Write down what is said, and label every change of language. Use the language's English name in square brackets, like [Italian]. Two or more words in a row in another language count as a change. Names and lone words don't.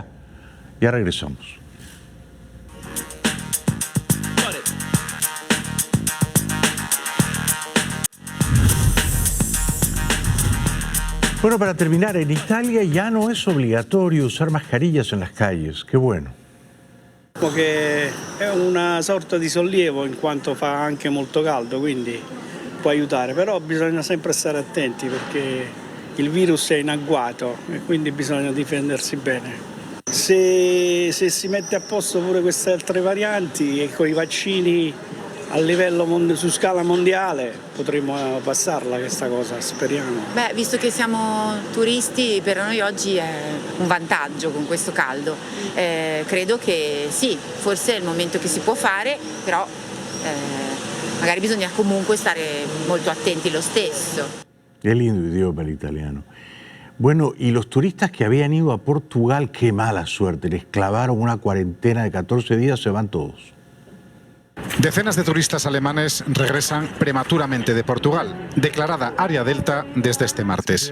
[Spanish] Ya regresamos. Bueno, para terminar, en Italia ya no es obligatorio usar mascarillas en las calles. Qué bueno. [Italian] Che è una sorta di sollievo in quanto fa anche molto caldo, quindi può aiutare, però bisogna sempre stare attenti perché il virus è in agguato e quindi bisogna difendersi bene. Se si mette a posto pure queste altre varianti e con i vaccini a livello su scala mondiale potremo passarla questa cosa, speriamo. Beh, visto che siamo turisti, per noi oggi è un vantaggio con questo caldo. Credo che sì, forse è il momento che si può fare, però magari bisogna comunque stare molto attenti lo stesso. [Spanish] Qué lindo idioma el italiano. Bueno, y los turistas que habían ido a Portugal, qué mala suerte, les clavaron una cuarentena de 14 días, se van todos. Decenas de turistas alemanes regresan prematuramente de Portugal, declarada área Delta desde este martes.